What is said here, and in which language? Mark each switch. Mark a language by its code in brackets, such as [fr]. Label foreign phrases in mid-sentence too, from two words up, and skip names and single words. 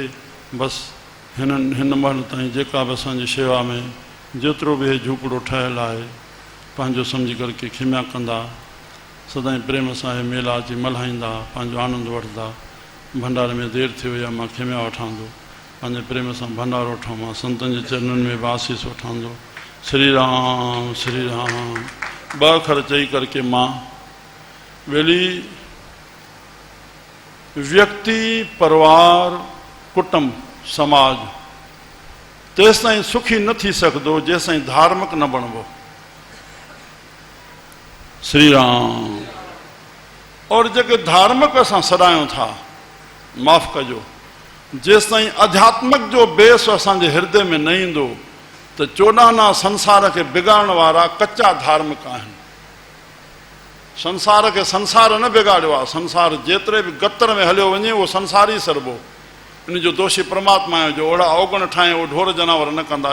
[sd] बसि हिन महिल ताईं जेका बि असांजी शेवा में जेतिरो बि झूपड़ो ठहियलु आहे, पंहिंजो सम्झी करके खिमिया कंदा, सदाईं प्रेम सां हे मेला अची मल्हाईंदा, पंहिंजो आनंद वठंदा। भंडारे में देरि थी वई आहे, मां खिमिया वठांदो, पंहिंजे प्रेम सां भंडारो वठां, मां संतनि जे चरणनि में बि आसीस वठांदो। श्री राम श्री राम। 2 अखर चई करके मां वेली व्यक्ति, परिवार, कुटुंब, समाज तेसि ताईं सुखी न थी सघंदो जेसिताईं धार्मिक न बणिबो। श्री राम। और जेके धार्मिक असां सॾायूं था, माफ़ कजो, जेसिताईं आध्यात्मिक जो बेस असांजे हृदय में न ईंदो त 14 संसार खे बिगाड़ण वारा कच्चा धार्मिक आहिनि। संसार खे संसार न बिगाड़ियो आहे। संसार जेतिरे बि गतर में हलियो वञे उहो संसार ई सरबो। इन जो दोषी परमात्मा आहे जो ओड़ा अवगुण ठाहे उहो ढोर जानवर न कंदा।